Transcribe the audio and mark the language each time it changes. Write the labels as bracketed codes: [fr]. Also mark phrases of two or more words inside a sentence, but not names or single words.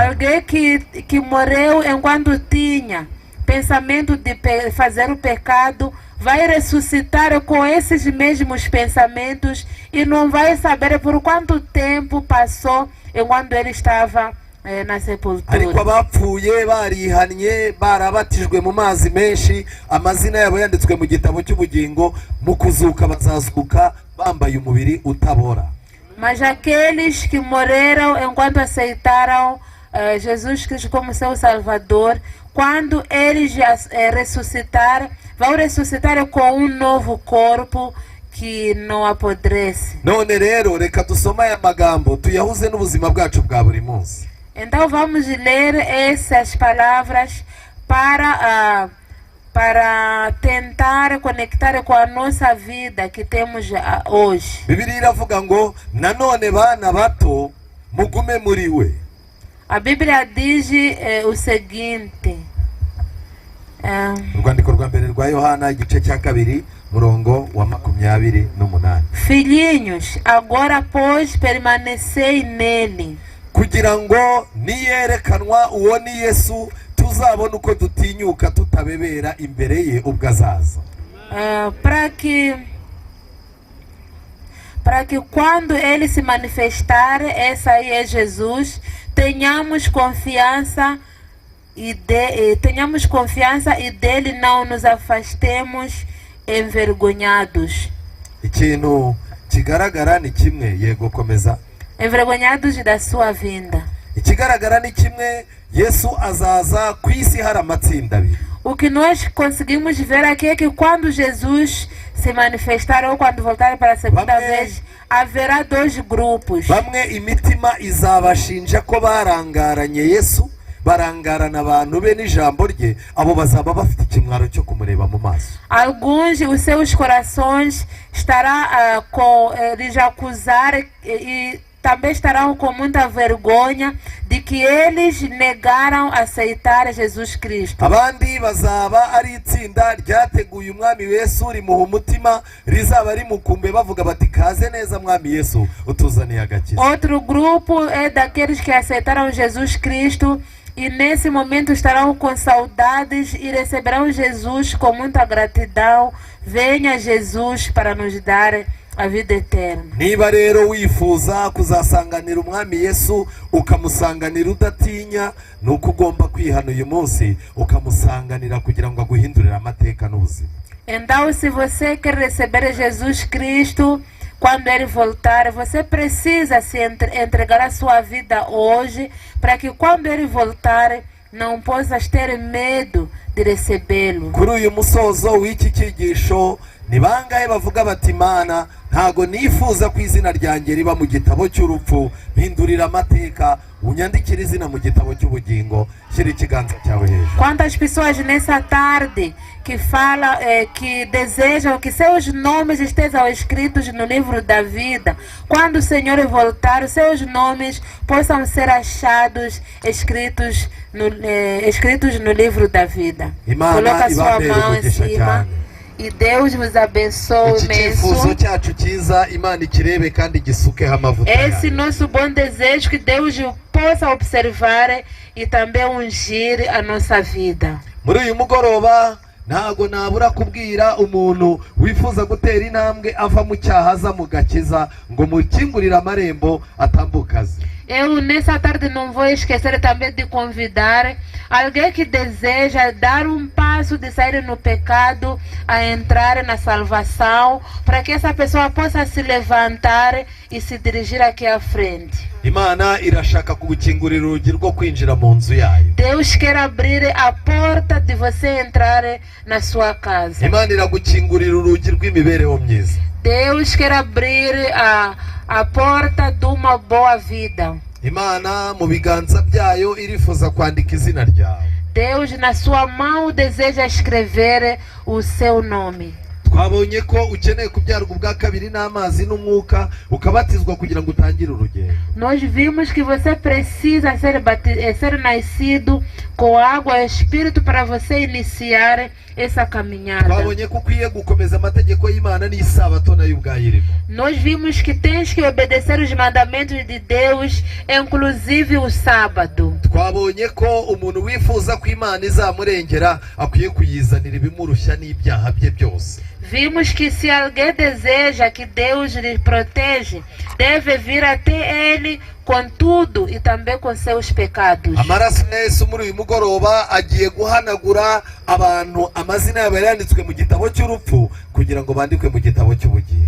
[pt] Alguém que morreu enquanto tinha pensamento de fazer o pecado vai ressuscitar com esses mesmos pensamentos e não vai saber por quanto tempo passou enquanto ele estava na sepultura. [rw] Ariko abapfuye barihanye barabatijwe mu mazi menshi amazina yabo yanditswe mu gitabo cy'ubugingo mu kuzuka bazazuka bambaye umubiri utabora. [pt] Mas aqueles que morreram enquanto aceitaram Jesus Cristo como seu Salvador, quando eles ressuscitar, vão ressuscitar com novo corpo que não apodrece. [rw] None rero reka dusoma aya magambo tuyahuze n'ubuzima bwacu bwa buri munsi. [pt] Então vamos ler essas palavras para tentar conectar com a nossa vida que temos hoje. [rw] Bibiliya iravuga ngo nanone bana bato mugume muri we. [pt] A Bíblia diz o seguinte. [rw] Urwandiko rwa mbere rwa Yohana igice cya 2 murongo wa 28. [pt] Filhinhos, agora pois permanecei nele. [rw] Kugira ngo niyerekanwa uwo ni Yesu tuzabona uko dutinyuka tutabebera imbere ye ubwo azaza. [pt] Para que quando ele se manifestar, essa aí é Jesus, tenhamos confiança e dele não nos afastemos envergonhados. [rw] Ikintu kigaragara ni kimwe yego komeza. [pt] Envergonhados da sua vinda. [rw] Ikigaragara ni kimwe Yesu azaza ku isi hari amatsinda abiri. [pt] O que nós conseguimos ver aqui é que quando Jesus se manifestar ou quando voltar para a segunda vez, haverá dois grupos. [rw] Bamwe imitima izabashinja ko barangaranye Yesu, barangarana abantu be n'ijambo rye, abo bazaba bafite ikimwaro cyo kumureba mu maso. [pt] Alguns, os seus corações estará lhes acusar e também estarão com muita vergonha de que eles negaram aceitar Jesus Cristo. [rw] Abandi bazaba ari itsinda ryateguye umwami Yesu rimuha umutima rizaba rimukumbe bavuga bati kaze neza mwami Yesu utuzaniye agakiza. [pt] Outro grupo é daqueles que aceitaram Jesus Cristo e nesse momento estarão com saudades e receberão Jesus com muita gratidão. Venha Jesus para nos dar a vida eterna. [rw] Niba rero wifuza kuzasanganira umwami Yesu ukamusanganira udatinya nuko ugomba kwihana uyu munsi ukamusanganira kugira ngo aguhindurire amateka n'ubuzima. [pt] Então, se você quer receber Jesus Cristo quando ele voltar, você precisa se entregar a sua vida hoje para que quando ele voltar não possas ter medo de recebê-lo. [rw] Kuri uyu musozo w'iki cyigisho ni bangahe bavuga bati Mana ntago nifuza ko izina ryanjye riba mu gitabo cy'urupfu, mpindurira amateka, unyandikire izina mu gitabo cy'ubugingo. Shyira ikiganza cyawe hejuru. [pt] Quantas pessoas nessa tarde que falam, que desejam que seus nomes estejam escritos no livro da vida, quando o Senhor voltar, seus nomes possam ser achados escritos no livro da vida. Coloca sua mão em cima. E Deus vos abençoe imenso. Esse nosso bom desejo, que Deus possa observar e também ungir a nossa vida. [rw] Muri uyu mugoroba ntago nabura kubwira umuntu wifuza gutera intambwe ava mu cyaha aza mu gakiza ngo mukingurire amarembo atambukaze. [pt] Eu nessa tarde não vou esquecer também de convidar alguém que deseja dar um passo de sair no pecado a entrar na salvação, para que essa pessoa possa se levantar e se dirigir aqui à frente. [rw] Imana irashaka kugukingurira urugi rwo kwinjira mu nzu yayo. [pt] Deus quer abrir a porta de você entrar na sua casa. [rw] Imana iragukingurira urugi rw'imibereho myiza. [pt] Deus quer abrir a porta de uma boa vida. [rw] Imana mu biganza byayo irifuza kwandika izina ryawe. [pt] Deus na sua mão deseja escrever o seu nome. [rw] Twabonye ko ukeneye kubyarwa ubwa kabiri n'amazi n'umwuka ukabatizwa kugira ngo utangire urugendo. [pt] Nós vimos que você precisa ser nascido com água e espírito para você iniciar essa caminhada. [rw] Twabonye ko ukwiye gukomeza amategeko y'Imana n'isabato nayo ubwayirimo. [pt] Nós vimos que tens que obedecer os mandamentos de Deus, inclusive o sábado. [rw] Twabonye ko umuntu wifuza ko Imana izamurengera akwiye kuyizanira ibimurushya n'ibyaha bye byose. [pt] Vimos que se alguém deseja que Deus lhe protege, deve vir até Ele com tudo e também com seus pecados. [rw] Amaraso ya Yesu muri uyu mugoroba agiye guhanagura abantu amazina yabo yanditswe mu gitabo cy'urupfu kugira ngo bandikwe mu gitabo cy'ubugingo.